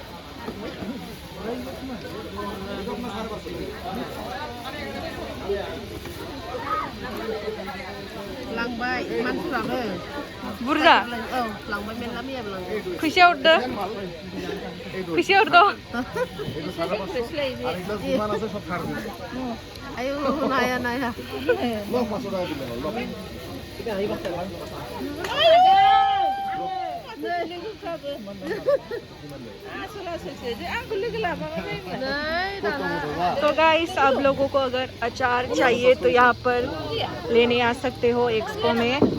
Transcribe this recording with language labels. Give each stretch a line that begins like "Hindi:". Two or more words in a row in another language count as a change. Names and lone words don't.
Bodo: लांबाय मानसिफ्राबो बुरजा औ लांबाय मेरला मैयाबो लांबाय फैसा हरदो आयौ नाया नाया
Hindi: तो गाइस आप लोगों को अगर अचार चाहिए तो यहाँ पर लेने आ सकते हो एक्सपो में।